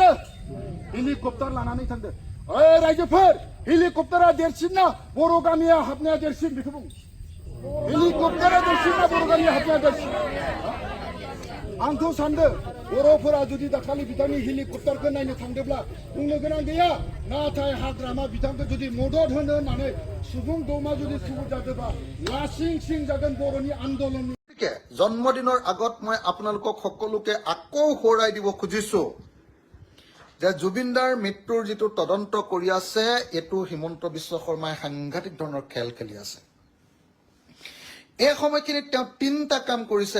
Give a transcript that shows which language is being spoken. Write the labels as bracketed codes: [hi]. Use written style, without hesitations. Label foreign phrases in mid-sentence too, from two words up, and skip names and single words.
[brx] थांदो ओइ रायजोफोर हेलिकप्टारा देरसिन ना बर' गामिया हाबनाया देरसिन बेखौ बुं हेलिकप्टारा देरसिन ना बर' गामिया हाबनाया देरसिन आंथ' सानदों बर'फोरा जुदि दाखालि बिथांनि हेलिकप्टारखौ नायनो थांदोंब्ला बुंनो गोनां गैया नाथाय हाग्रामा बिथांखौ जुदि मदद होनो होननानै सुबुं दौमा जुदि थुबुर जादोंबा लासिं सिं जागोन बर'नि आन्दोलननि। [as] জন্মদিনৰ আগত মই আপোনালোকক সকলোকে আকৌ সোঁৱৰাই দিব খুজিছো যে জুবিনদাৰ মৃত্যুৰ যিটো তদন্ত কৰি আছে এটো হিমন্ত বিশ্ব শৰ্মাই সাংঘাতিক ধৰণৰ খেল খেলি আছে। এই সময়খিনিত তেওঁ 3টা কাম কৰিছে।